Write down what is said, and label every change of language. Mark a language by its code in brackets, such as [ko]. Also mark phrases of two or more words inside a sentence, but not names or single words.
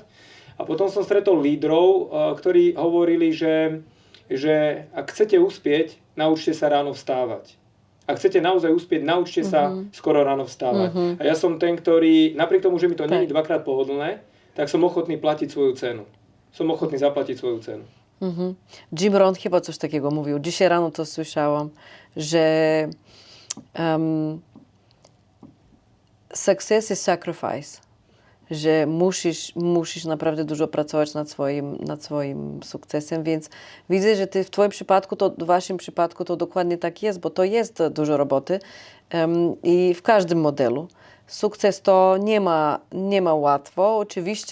[sk] A potom som stretol lídrov, ktorí hovorili, že ak chcete uspieť, naučte sa ráno vstávať. Ak chcete naozaj uspieť, naučte sa skoro ráno vstávať. A ja som ten, ktorý, napriek tomu, že mi to nie je dvakrát pohodlné, tak som ochotný platiť svoju cenu. Som ochotný zaplatiť svoju cenu. [pl] Jim Rohn chyba coś takiego mówił. Dzisiaj rano to słyszałam, że [en] success is sacrifice. [pl] Że musisz naprawdę dużo pracować nad swoim sukcesem, więc widzę, że Ty w Twoim przypadku, w Waszym przypadku to dokładnie tak jest, bo to jest dużo roboty i w każdym modelu. Sukces to nie ma łatwo.